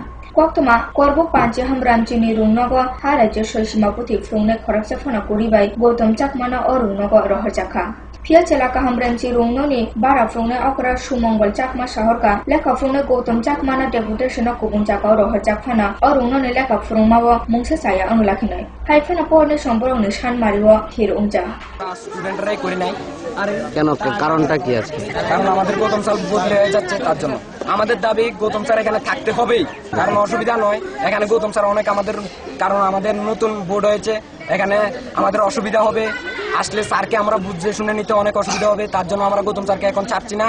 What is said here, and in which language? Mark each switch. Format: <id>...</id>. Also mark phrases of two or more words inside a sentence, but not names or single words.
<trp>Koktoma korbo panche hamramchini Rungnogo harajya soisima puti frungnai khoroksa phana kuribai Gautam Chakmana o Rungnogo roharjakha. Pia chelaka hamramchi Rungno ni bara frungnai okra Sumongol Chakma shahorka leka frungnai Gautam Chakmana deputation kubun jaka roharjak phana o Rungno ni leka frungmawo mungsa chaya onglakhinai. Haifana porne somborong ni sanmariwo hir ungja.</trp> <bn>স্টুডেন্টরাই করি নাই। আর কেন, কারণটা কি আছে? কারণ আমাদের গৌতম স্যার বদলে হয়ে যাচ্ছে, তার জন্য আমাদের দাবি গৌতম স্যার এখানে থাকতে হবেই। কারণ অসুবিধা নয়, এখানে গৌতম স্যার অনেক আমাদের, কারণ আমাদের নতুন বোর্ড হয়েছে, এখানে আমাদের অসুবিধা হবে, আসলে স্যারকে আমরা বুঝে শুনে নিতে অনেক অসুবিধা হবে, তার জন্য আমরা গৌতম স্যারকে এখন ছাড়ছি না।</bn>